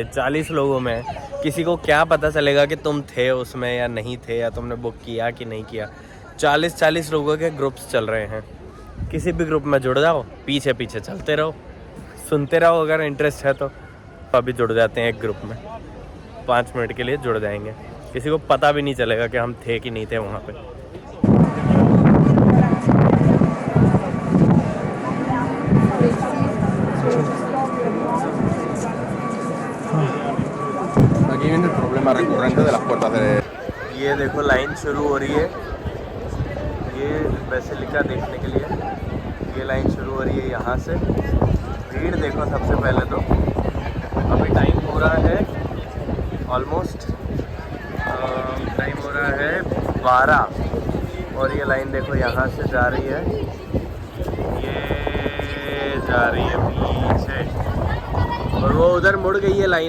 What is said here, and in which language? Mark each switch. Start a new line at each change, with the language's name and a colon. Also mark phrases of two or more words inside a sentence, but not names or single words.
Hindi: 40 लोगों में किसी को क्या पता चलेगा कि तुम थे उसमें या नहीं थे, या तुमने बुक किया कि नहीं किया। 40-40 लोगों के ग्रुप्स चल रहे हैं। किसी भी ग्रुप में जुड़ जाओ, पीछे पीछे चलते रहो, सुनते रहो। अगर इंटरेस्ट है तो अभी जुड़ जाते हैं एक ग्रुप में, 5 मिनट के लिए जुड़ जाएंगे। किसी को पता भी नहीं चलेगा कि हम थे कि नहीं थे वहाँ पे।
Spanish: Aquí viene el problema recurrente de las puertas de...
Hindi: ये देखो लाइन शुरू हो रही है, ये बेसिलिका देखने के लिए ये लाइन शुरू हो रही है यहाँ से। भीड़ देखो सबसे पहले तो। अभी टाइम हो रहा है ऑलमोस्ट, टाइम हो रहा है 12, और ये लाइन देखो यहाँ से जा रही है, ये जा रही है पीछे, और वो उधर मुड़ गई है लाइन।